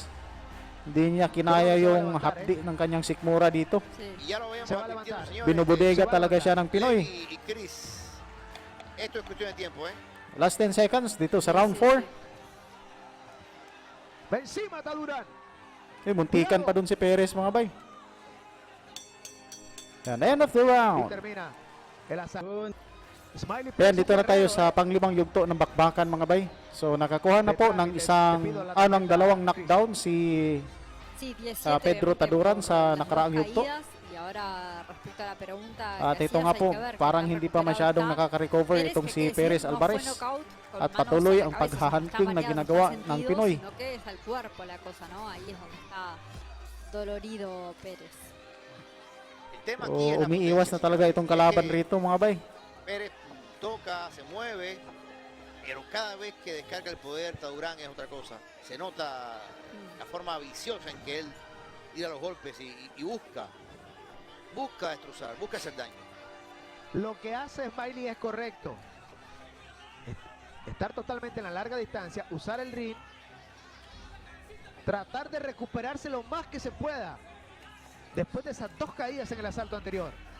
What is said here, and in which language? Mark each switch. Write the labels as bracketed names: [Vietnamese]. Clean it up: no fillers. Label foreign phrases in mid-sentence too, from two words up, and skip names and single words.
[Filipino] Hindi niya kinaya yung hapdi ng kanyang sikmura dito. Binubudega talaga siya ng Pinoy. [English] Last 10 seconds [Filipino] dito sa round 4. Benzema Taduran. Muntikan pa dun si Perez mga bay. [English] And end of the round. [Filipino] Yan, dito na tayo sa panglimang yugto ng bakbakan mga bay. So nakakuha na po ng dalawang knockdown si Pedro Taduran sa nakaraang yugto. At ito nga po, parang hindi pa masyadong nakaka-recover itong si Perez Alvarez. At patuloy ang paghahunting na ginagawa ng Pinoy. Umiiwas na talaga itong kalaban rito mga bay. [Spanish] Pérez toca, se mueve, pero cada vez que descarga el poder Taduran es otra cosa. Se nota la forma viciosa en que él tira los golpes y busca destrozar, busca hacer daño. Lo que hace Smiley es correcto. Estar totalmente en la larga distancia, usar el ring, tratar de recuperarse lo más que se pueda después de esas dos caídas en el asalto anterior.